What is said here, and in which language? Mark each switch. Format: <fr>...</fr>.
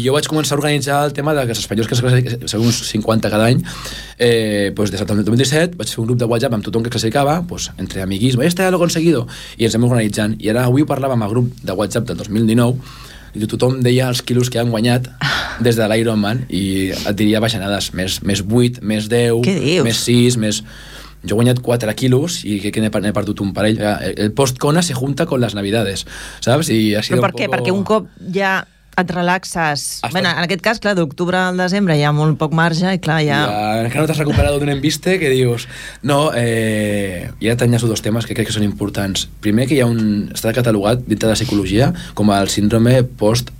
<ca>jo vaig començar a organitzar el tema que els espanyols, que són uns 50 cada any, pues, des del 2017 vaig fer un grup de WhatsApp amb tothom que classificava, pues, entre amiguis,</ca> <es>este ya lo he conseguido,</es> <ca>i ens hem organitzant. I ara avui ho parlava amb el grup de WhatsApp del 2019, i tothom deia els quilos que han guanyat des de l'Ironman, i et diria baixanades, més 8, més 10, més 6, més... Jo he guanyat 4 quilos i crec que n'he perdut un parell.</ca> <es>El post-Kona se junta con las navidades, saps? I ha sido...</es> <ca>Però per què? Perquè un cop ja et relaxes... Bueno, en aquest cas, clar, d'octubre al desembre hi ha molt poc marge i clar, ja... Encara no t'has recuperat d'un embiste que dius... No, i ara t'enllaço dos temes que crec que són importants. Primer, que hi ha un... Està catalogat dintre de la psicologia com el síndrome post...</ca>